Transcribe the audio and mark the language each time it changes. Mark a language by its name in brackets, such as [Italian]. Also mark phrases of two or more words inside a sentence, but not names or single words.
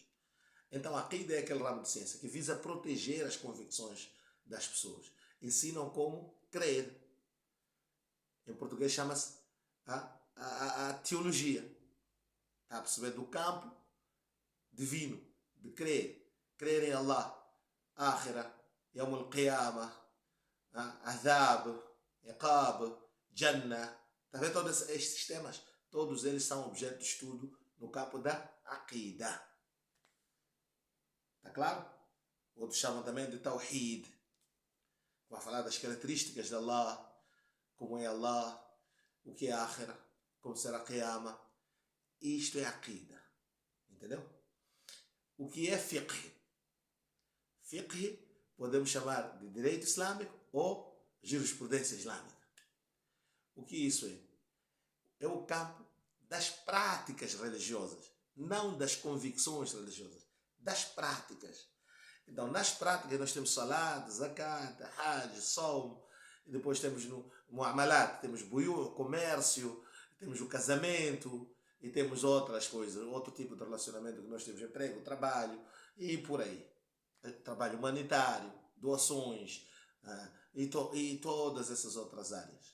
[Portuguese] Então a aqida é aquele ramo de ciência que visa proteger as convicções das pessoas. Ensinam como crer. Em português chama-se a teologia. Está a perceber? Do campo divino, de crer. Crer em Allah, Akhira, [Arabic] يوم القيامة, [Portuguese] Adhab, Iqab, Jannah. Está a ver todos estes temas? Todos eles são objeto de estudo no campo da aqida. Está claro? Outros chamam também de Tawhid. Vai falar das características de Allah, como é Allah, o que é Akhira, como será Qiyamah. Isto é aqida. Entendeu? O que é fiqh? Fiqh podemos chamar de direito islâmico ou jurisprudência islâmica. O que isso é? É o campo das práticas religiosas, não das convicções religiosas, das práticas. Então, nas práticas nós temos salat, zakat, hajj, saum, e depois temos no muamalat, temos buyu, comércio, temos o casamento, e temos outras coisas, outro tipo de relacionamento que nós temos, emprego, trabalho, e por aí. Trabalho humanitário, doações, e todas essas outras áreas.